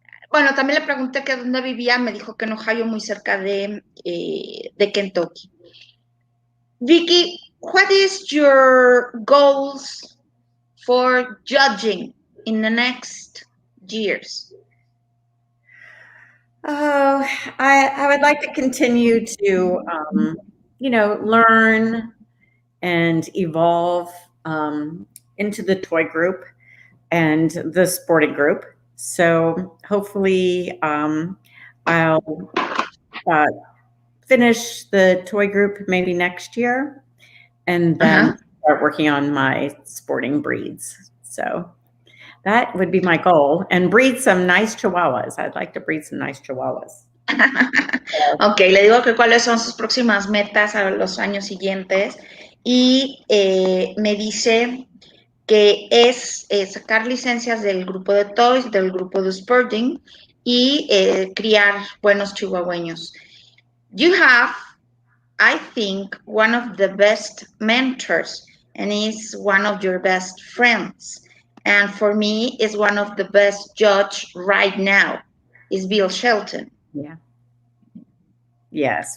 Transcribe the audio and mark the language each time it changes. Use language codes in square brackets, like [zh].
[es] Bueno, también le pregunté que dónde vivía, me dijo que en Ohio, muy cerca de Kentucky. [en] Vicki, what is your goals for judging in the next years? Oh, I would like to continue to, learn and evolve into the toy group and the sporting group. So hopefully I'll finish the toy group maybe next year and then start working on my sporting breeds. So that would be my goal. And breed some nice chihuahuas. I'd like to breed some nice chihuahuas. [es] Ok, le digo que cuáles son sus próximas metas a los años siguientes y me dice que es sacar licencias del grupo de toys, del grupo de sporting y criar buenos chihuahueños. [en] You have, I think, one of the best mentors and is one of your best friends. And for me, is one of the best judge right now is Bill Shelton. Yeah. Yes,